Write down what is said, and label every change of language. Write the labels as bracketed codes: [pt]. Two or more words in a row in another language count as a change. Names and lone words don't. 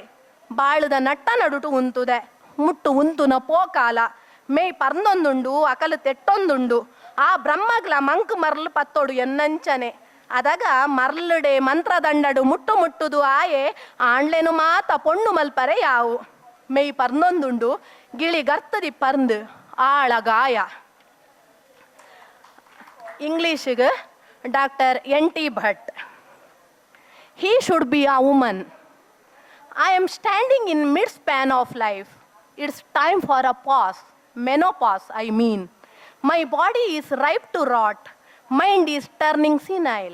[tcy] ಬಾಳದ ನಟ್ಟ ನಡುಟು ಉಂತುದೆ ಮುಟ್ಟು ಉಂತುನ ಪೋಕಾಲ ಮೇಯ್ ಪರ್ದೊಂದುಂಡು ಅಕಲು ತೆಟ್ಟೊಂದುಂಡು ಆ ಬ್ರಹ್ಮಗ್ಲ ಮಂಕ್ ಮರ್ಲು ಪತ್ತೋಡು ಎನ್ನಂಚನೆ ಅದಾಗ ಮರ್ಲುಡೆ ಮಂತ್ರದಂಡಡು ಮುಟ್ಟುದು ಆಯೆ ಆಣ್ಲೆನು ಮಾತ ಪೊಣ್ಣು ಮಲ್ಪರೆ ಯಾವು ಮೇಯ್ ಪರ್ದೊಂದುಂಡು ಗಿಳಿ ಗರ್ತದಿ ಪರ್ದು ಆಳಗಾಯ. ಇಂಗ್ಲೀಷಿಗೆ ಡಾಕ್ಟರ್ N.T. Bhatt. [en] He should be a woman. I am standing in mid-span of life. It's time for a pause. Menopause, I mean. My body is ripe to rot. Mind is turning senile.